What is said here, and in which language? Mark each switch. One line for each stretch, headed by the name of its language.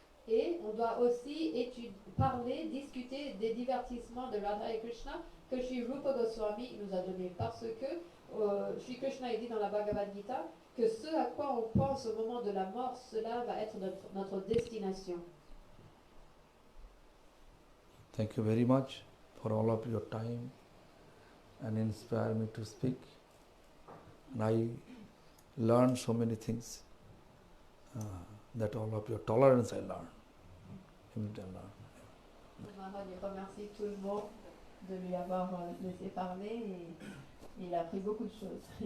French: Et on doit aussi parler, discuter des divertissements de Radha et Krishna que Sri Rupa Goswami nous a donné. Parce que Sri Krishna a dit dans la Bhagavad Gita que ce à quoi on pense au moment de la mort, cela va être notre destination.
English: Thank you very much for all of your time and inspire me to speak. And I learned so many things that all of your tolerance I learned.
French: Maharaj remercie tout le monde de lui avoir laissé parler et il a appris beaucoup de choses.